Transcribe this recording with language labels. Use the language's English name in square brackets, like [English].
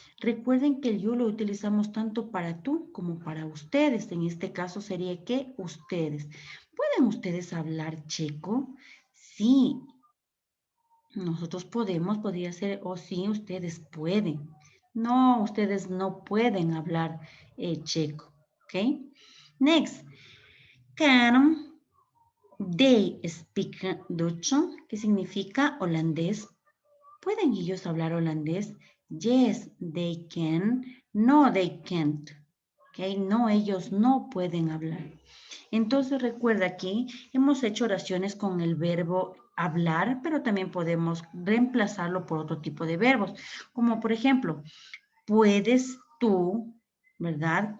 [Spanish] Recuerden que el you lo utilizamos tanto para tú como para ustedes. En este caso sería que ustedes. ¿Pueden ustedes hablar checo? Sí, nosotros podemos, podría ser, o sí, ustedes pueden. No, ustedes no pueden hablar checo. ¿Ok? [English] Next, can they speak Dutch? [Spanish] ¿Qué significa holandés? ¿Pueden ellos hablar holandés? [English] Yes, they can. No, they can't. [Spanish] Okay, no, ellos no pueden hablar. Entonces recuerda que hemos hecho oraciones con el verbo hablar, pero también podemos reemplazarlo por otro tipo de verbos, como por ejemplo, puedes tú ¿verdad?